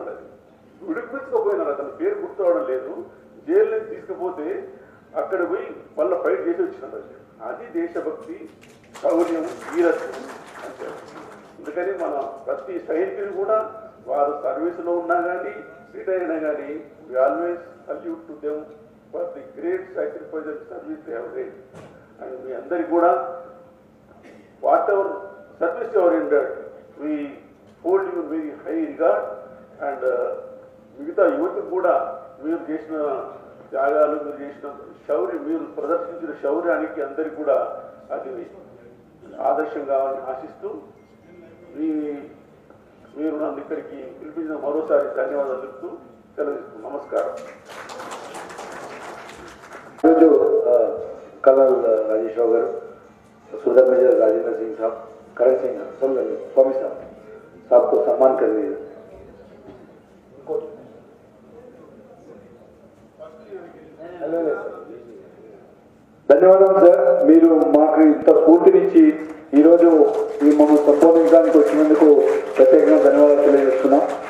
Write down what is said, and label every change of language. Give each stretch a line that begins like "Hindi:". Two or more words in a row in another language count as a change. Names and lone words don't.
Telugu: అది విడిపించకపోయినారు, అతను పేరు గుర్తురావడం లేదు, జైలు నుంచి తీసుకుపోతే అక్కడ పోయి మళ్ళీ ఫైట్ చేసి వచ్చినారు. అది దేశభక్తి, శౌర్యం, వీరత్వం అంటే. అందుకని మన ప్రతి సైనికులు కూడా వారు సర్వీసులో ఉన్నా కానీ రిటైర్ అయినా కానీ
English: we always salute to them for the great sacrifice and service they have done. and
Telugu: మీ అందరికి కూడా
English: what ever service you rendered, we hold you very high regard.
Telugu: అండ్ మిగతా యువతకు కూడా మీరు చేసిన త్యాగాలు, మీరు చేసిన శౌర్యం, మీరు ప్రదర్శించిన శౌర్యానికి అందరికి కూడా అది ఆదర్శంగా ఆశిస్తూ మీరు నన్ను ఇక్కడికి పిలిపించిన మరోసారి ధన్యవాదాలు చెప్తూ సెలవు. నమస్కారం.
Hindi: जो कर्नल राजेश राव गारू, सूबेदार मेजर राजेंद्र सिंह साहब, करण सिंह सब लोग स्वामी साहब को सम्मान कर रहे हैं.
Telugu: ధన్యవాదాలు సార్, మీరు మాకు ఇంత స్ఫూర్తినిచ్చి ఈరోజు ఈ మమ్మల్ని సంబోధించడానికి వచ్చినందుకు ప్రత్యేకంగా ధన్యవాదాలు తెలియజేస్తున్నాం.